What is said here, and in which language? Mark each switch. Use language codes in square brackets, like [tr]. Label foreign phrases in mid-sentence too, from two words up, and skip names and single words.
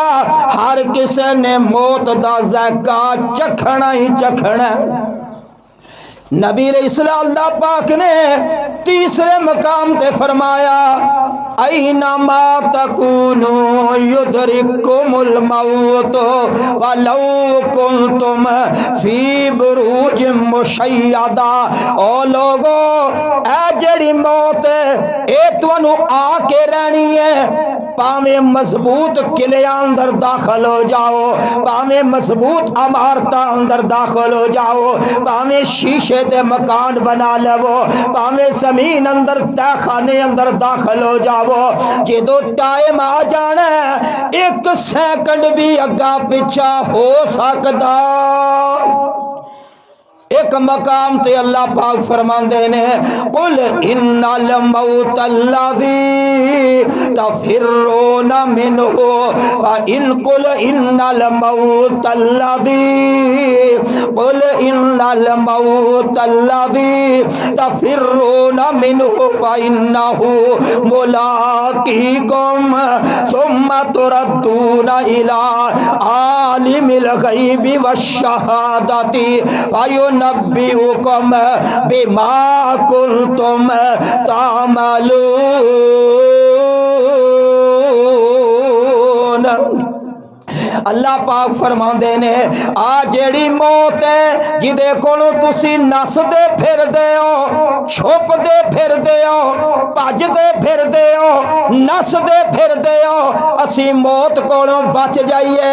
[pa] ہر کسی نے موت دا ذائقہ چکھنا ہی چکھنا. نبی علیہ السلام اللہ پاک نے تیسرے مقام تے فرمایا, [ar] أينما تكونوا يدرككم الموت ولو كنتم في بروج مشيدة. [pa] او لوگو، اے جیہڑی موت ہے اے تہانوں آکے رہنی ہے. بھاویں مضبوط قلعے اندر داخل ہو جاؤ، بھاویں مضبوط عمارت اندر داخل ہو جاؤ، بھاویں شیشے دے مکان بنا لوو، بھاویں زمین اندر تہخانے اندر داخل ہو جاؤ. جو ٹائم آ جانا ایک سیکنڈ بھی اگا پچھا ہو سکتا. ایک مقام تے اللہ پاک فرماندے نے, [ar] قل إن موت الذي تفرون منه ف إن قل إن الموت الذي قل إن الموت الذي تفرون منه ف إنه ملاقيكم ثم تردون إلى عالم الغيب والشهادة فينبئكم بما كنتم تعملون. [pa] اللہ پاک فرماندے نے، آ جیہڑی موت ہے جیہدے کولوں تسی نسدے پھردے ہو، چھپدے پھردے ہو، بھجدے پھردے ہو، نسدے پھردے ہو، اسی موت کولوں بچ جائیے.